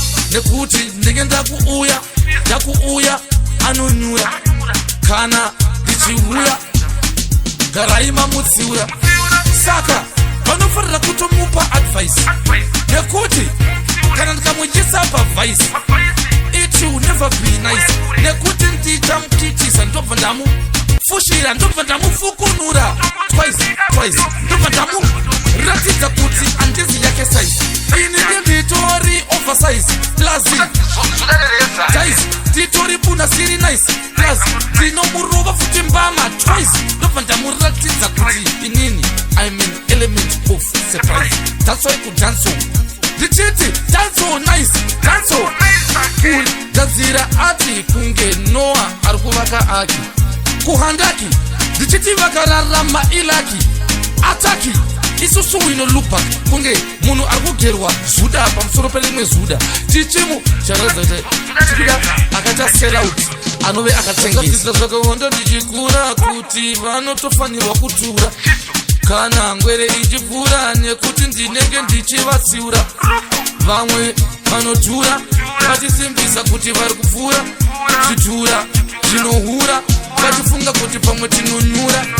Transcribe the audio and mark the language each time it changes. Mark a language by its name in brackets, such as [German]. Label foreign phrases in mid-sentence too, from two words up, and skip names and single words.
[Shona] Nekuti ndenge ndakuuya, ndakuuya, anonyura. Kana ndichiuya, garai mamutsiura. Saka vanofanira kutomupa advice. Nekuti kana ndikamuchisa pavice, [English] it will never be nice. [Shona] Nekuti ndichamukitisa, ndobva ndamufushira, ndobva ndamufukunura. [English] Twice, twice. [Shona] Ndobva ndamuratidza kuti handizi yake size. Ini nditori oversize. [English] Plus, guys, [Shona] nditori buna siri nice. Plus, ndinomurova futi mbama. Twice. Ndobva ndamuratidza kuti inini, [English] I'm an element of surprise. That's why kudanso. [Shona] Ndichiti, danso nice, danso cool. Gadzira ati kunge Noah ari kuvaka aki. Kuhandaki, ndichiti vakararama ilaki. Ataki, isusu [English] we no look back. [Shona] Kunge munhu ari kugerwa zuda pamusoro perimwe zuda. Tichimu, charaza kuti tikuda akaita [English] sell out, [Shona] anove akatengesa. Ndakadzidza zvakawanda ndichikura kuti vanotofanirwa kutura. Kana ngwere ichipfuura nekuti ndinenge ndichivatsiura. Vamwe vanodhura, vachisimbisa kuti vari kupfuura. Zvidhura, zvinohura, vachifunga kuti pamwe tinonyura.